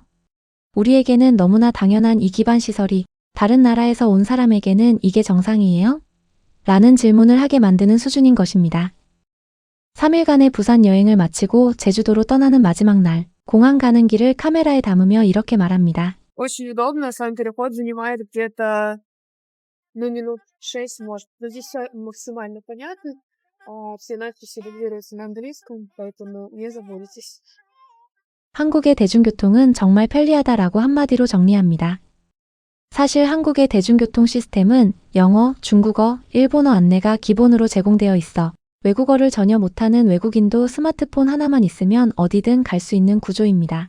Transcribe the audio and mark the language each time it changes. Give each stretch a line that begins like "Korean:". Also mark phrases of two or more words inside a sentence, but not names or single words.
Korean: 우리에게는 너무나 당연한 이 기반 시설이 다른 나라에서 온 사람에게는 이게 정상이에요? 라는 질문을 하게 만드는 수준인 것입니다. 3일간의 부산 여행을 마치고 제주도로 떠나는 마지막 날, 공항 가는 길을 카메라에 담으며 이렇게 말합니다.
Russian: Очень удобно. Сам переход занимает где-то, минут 6, может. Но здесь всё максимально понятно. Все надписи регулируются на английском, поэтому не заблудитесь.
Korean: 한국의 대중교통은 정말 편리하다라고 한마디로 정리합니다. 사실 한국의 대중교통 시스템은 영어, 중국어, 일본어 안내가 기본으로 제공되어 있어 외국어를 전혀 못하는 외국인도 스마트폰 하나만 있으면 어디든 갈 수 있는 구조입니다.